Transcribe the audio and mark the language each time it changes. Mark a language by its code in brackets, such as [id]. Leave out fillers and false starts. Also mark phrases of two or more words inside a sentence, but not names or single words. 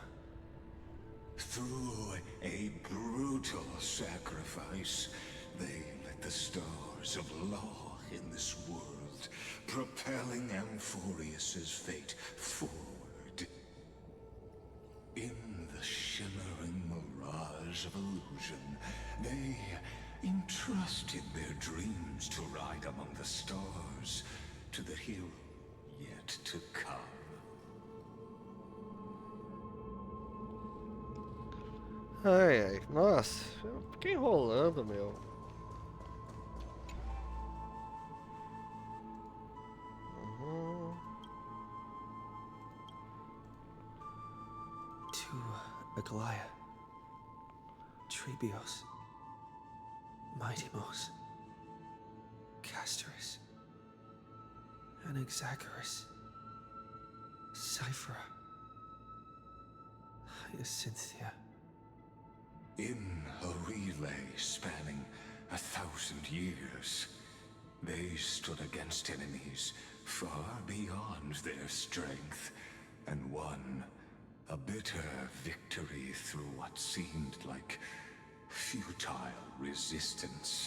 [en] Through a brutal sacrifice, they lit the stars of law in this world, propelling Amphorius's fate forward. In the shimmering mirage of illusion, they entrusted their dreams to ride among the stars to the hero yet to come. [pt] Ai, nossa, eu fiquei enrolando, meu. [en] To Aglaia, Trebios, Mightymos, Castorus, Anaxagoras, Cyphera, Hyacinthia. In a relay spanning 1,000 years, They stood against enemies far beyond their strength, and won a bitter victory through what seemed like futile resistance.